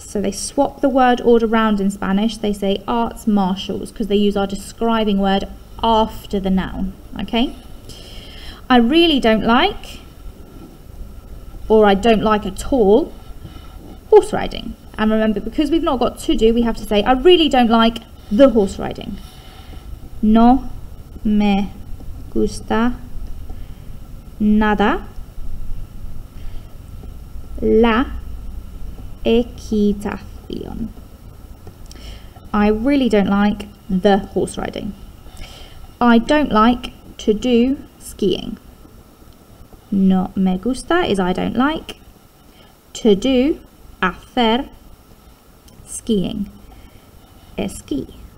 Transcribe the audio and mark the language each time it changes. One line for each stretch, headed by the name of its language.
English: So they swap the word order around in Spanish. They say arts martials because they use our describing word after the noun. Okay, I really don't like, or I don't like at all, horse riding. And remember, because we've not got to do, we have to say I really don't like the horse riding.
Spanish: No me gusta nada la equitación.
English: I really don't like the horse riding. I don't like to do skiing.
Spanish: No me gusta
English: is I don't like. To do, hacer, skiing, esquí.